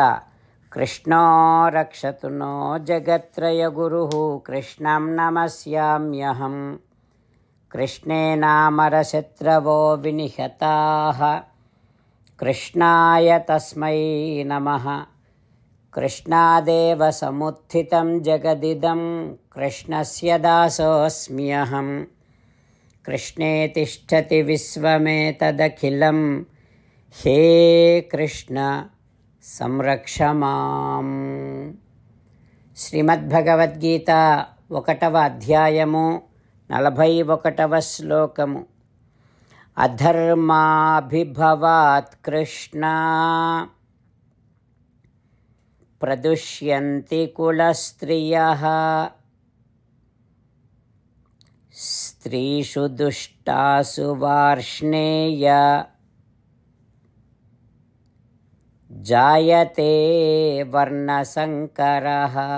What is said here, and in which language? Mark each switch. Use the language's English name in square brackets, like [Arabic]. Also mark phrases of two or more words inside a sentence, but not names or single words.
[Sanskrit] కృష్ణో రక్షతు నో జగత్రయ గురుః కృష్ణం నమస్యామ్యహం. కృష్ణే నామరశత్రవో వినిహతాః కృష్ణాయ తస్మై నమః. కృష్ణాదేవ సముత్థితం జగదిదం कृष्णस्य दासोऽस्म्यहं कृष्णे तिष्ठति विश्वमेतदखिलं हे कृष्ण సంరక్ష మాం. [Telugu] శ్రీమద్భగవద్గీత 1వ అధ్యాయము 41వ శ్లోకము. [Sanskrit] అధర్మాభిభవాత్ కృష్ణ ప్రదుష్యంతి కులస్త్రియః స్త్రీషు దుష్టాసు వార్ష్ణేయ జాయతే వర్ణసంకరః.